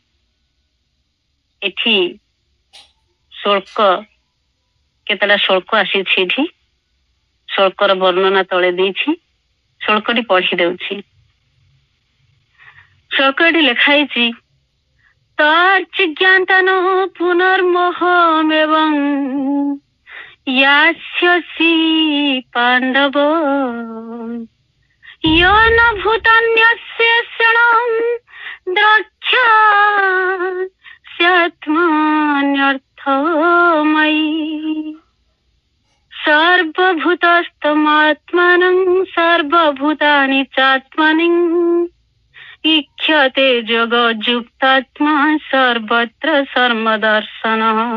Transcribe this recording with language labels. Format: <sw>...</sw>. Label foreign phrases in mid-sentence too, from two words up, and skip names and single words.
<or>ଏଠି ଶ୍ଳୋକ, କେତେଟା ଶ୍ଳୋକ ଆସିଛି ଏଠି, ଶ୍ଳୋକର ବର୍ଣ୍ଣନା ତଳେ ଦେଇଛି, ଶ୍ଳୋକଟି ପଢି ଦେଉଛି। ଶ୍ଳୋକଟି ଲେଖା ହେଇଛି,</or> <sa>ତର୍ଚିଜ୍ଞାତନ ପୁନର୍ମୋହମେବଂ यास्यसि पाण्डव यो न भूतान्यस्य क्षणं द्रक्ष्यास्यात्मन्यर्थमयि सर्वभूतस्थमात्मानं सर्वभूतानि चात्मनि इक्ष्यते जगज्जुक्तात्मा सर्वत्र सर्वदर्शनः</sa>